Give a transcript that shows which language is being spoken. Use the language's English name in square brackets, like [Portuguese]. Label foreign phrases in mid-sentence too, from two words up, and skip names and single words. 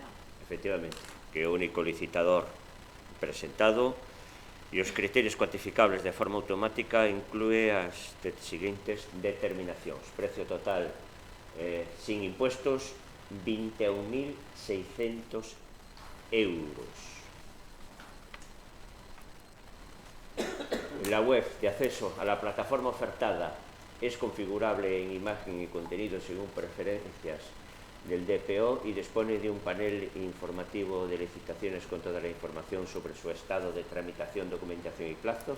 [Galician] Efectivamente, que é o único licitador presentado e os criterios cuantificables de forma automática inclúe as seguintes determinacións. [Spanish] Precio total sin impuestos, 21.600 euros. La web de acceso a la plataforma ofertada es configurable en imagen y contenido según preferencias del DPO y dispone de un panel informativo de licitaciones con toda la información sobre su estado de tramitación, documentación y plazos.